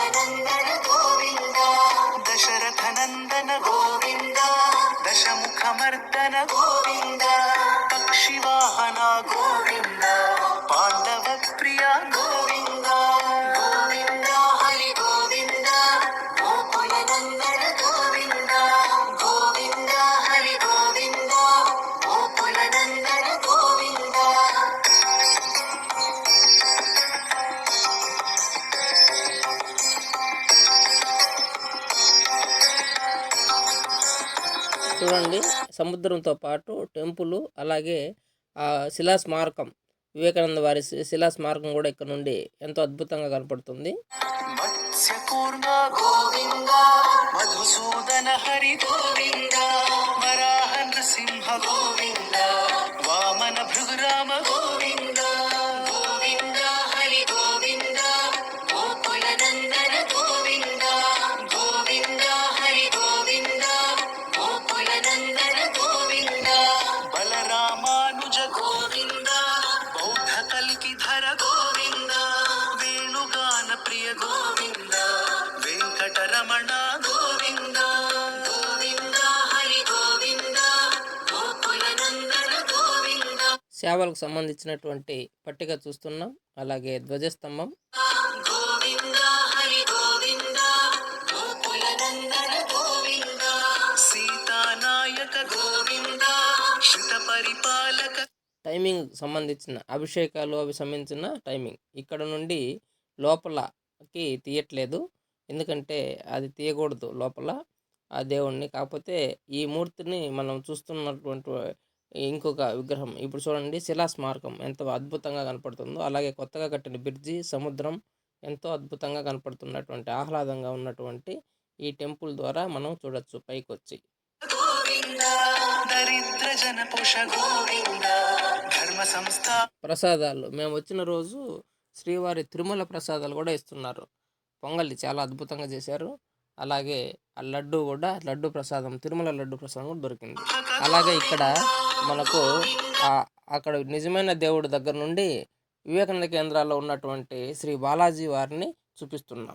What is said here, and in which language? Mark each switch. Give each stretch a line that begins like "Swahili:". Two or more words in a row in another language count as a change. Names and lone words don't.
Sanskrit: नंदन गोविंद दशरथ नंदन गोविंद दशमुखमर्दन गोविंद पक्षिवाहन गोविंद पांडव प्रिय गोविंद गोविंद हरि गोविंद गोकुल नंदन गोविंद गोविंद हरि गोविंद गोकुल नंदन गोविंद.
Telugu: చూడండి, సముద్రంతో పాటు టెంపుల్, అలాగే ఆ శిలా స్మారకం, వివేకానంద వారి శిలా స్మారకం కూడా ఇక్కడ నుండి ఎంతో అద్భుతంగా కనపడుతుంది.
Sanskrit: मत्स्यकूर्म गोविंद मधुसूदन हरि गोविंद वराह नृसिंह गोविंद वामन भृगुराम गोविंद गोविंद हरि गोविंद गोकुल नंदन गोविंद गोविंद हरि गोविंद गोकुल नंदन गोविंद बलरामानुज गोविंद बौद्ध कल्किधर गोविंद वेणुगान प्रिय गोविंद वेंकटरमण गोविंद गोविंद हरि गोविंद गोकुल नंदन गोविंद.
Telugu: సేవలకు సంబంధించినటువంటి పట్టిక చూస్తున్నాం. అలాగే ధ్వజస్తంభం,
Sanskrit: गोविंद हरि गोविंद गोकुल नंदन गोविंद सीतानायक गोविंद श्रित परिपालक.
Telugu: టైమింగ్ సంబంధించిన అభిషేకాలు అవి సంబంధించిన టైమింగ్ ఇక్కడ నుండి లోపలకి తీయట్లేదు, ఎందుకంటే అది తీయకూడదు లోపల ఆ దేవుణ్ణి. కాకపోతే ఈ మూర్తిని మనం చూస్తున్నటువంటి ఇంకొక విగ్రహం ఇప్పుడు చూడండి, శిలా స్మారకం ఎంత అద్భుతంగా కనపడుతుందో, అలాగే కొత్తగా కట్టిన బ్రిడ్జి, సముద్రం ఎంతో అద్భుతంగా కనపడుతున్నటువంటి ఆహ్లాదంగా ఉన్నటువంటి ఈ టెంపుల్ ద్వారా మనం చూడొచ్చు పైకి వచ్చి.
Sanskrit: गोविंद दरिद्र जनपोष गोविंद धर्म संस्था.
Telugu: ప్రసాదాలు మేము వచ్చిన రోజు శ్రీవారి తిరుమల ప్రసాదాలు కూడా ఇస్తున్నారు. పొంగలి చాలా అద్భుతంగా చేశారు. అలాగే ఆ లడ్డు కూడా, లడ్డు ప్రసాదం, తిరుమల లడ్డు ప్రసాదం కూడా దొరికింది. అలాగే ఇక్కడ మనకు అక్కడ నిజమైన దేవుడి దగ్గర నుండి వివేకానంద కేంద్రాల్లో ఉన్నటువంటి శ్రీ బాలాజీ వారిని చూపిస్తున్నాం.